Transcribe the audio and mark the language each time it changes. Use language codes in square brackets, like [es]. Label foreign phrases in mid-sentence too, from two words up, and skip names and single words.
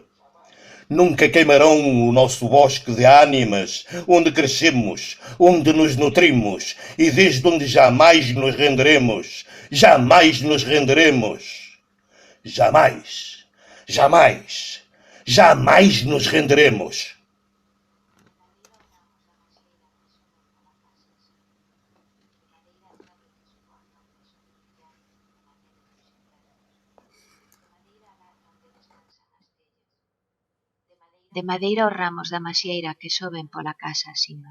[pt] Nunca queimarão o nosso bosque de ánimas, onde crescemos, onde nos nutrimos e desde onde jamais nos renderemos. Jamais nos renderemos. Jamais. Jamais. Jamais nos renderemos. [gl] De madeira os ramos da masieira que soben pola casa acima.